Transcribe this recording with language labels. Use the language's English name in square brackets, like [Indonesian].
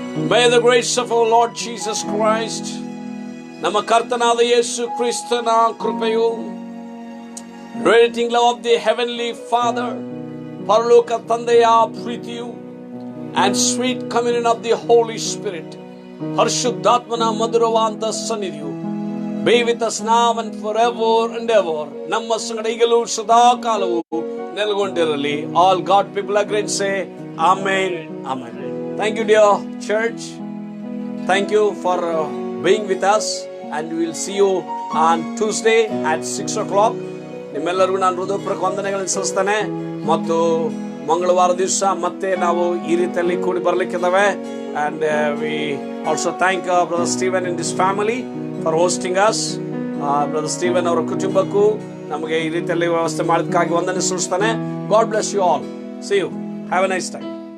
[English] May the grace of our Lord Jesus Christ, [Kannada] ನಮ್ಮ ಕರ್ತನಾದ ಯೇಸು ಕ್ರಿಸ್ತನ ಕೃಪೆಯು, [English] radiating love of the heavenly Father, [Kannada] ಪರಲೋಕ ತಂದೆಯ ಪ್ರೀತಿಯು, [English] and sweet communion of the Holy Spirit, [Kannada] ಪರಿಶುದ್ಧಾತ್ಮನ ಮಧುರವಾದ ಸನ್ನಿಧಿಯು [English] be with us now and forever and ever. [Kannada] ನಮ್ಮ ಸಂಗಡ ಈಗಲೂ ಸದಾ ಕಾಲವು ನೆಲೆಗೊಂಡಿರಲಿ. [English] All God people agree and say Amen. Amen. Thank you, dear church. Thank you for being with us, and we will see you on Tuesday at 6 o'clock. [Kannada] ನಿಮ್ಮೆಲ್ಲರಿಗೂ ನಾನು ಹೃದಯಪೂರ್ವಕ ವಂದನೆಗಳನ್ನು ಸಲ್ಲಿಸ್ತೇನೆ. ಮತ್ತು ಮಂಗಳವಾರ ದಿವಸ ಮತ್ತೆ ನಾವು ಈ ರೀತಿಯಲ್ಲಿ ಕೂಡಿ ಬರಲಿಕ್ಕಿದ್ದಾವೆ. [English] And we also thank Brother Stephen and his family for hosting us. [Kannada] Brother Stephen ಅವರ ಕುಟುಂಬಕ್ಕೂ ನಮಗೆ ಈ ರೀತಿಯಲ್ಲಿ ವ್ಯವಸ್ಥೆ ಮಾಡೋದಕ್ಕಾಗಿ ವಂದನೆ ಸಲ್ಲಿಸ್ತೇನೆ. [English] God bless you all. See you. Have a nice time.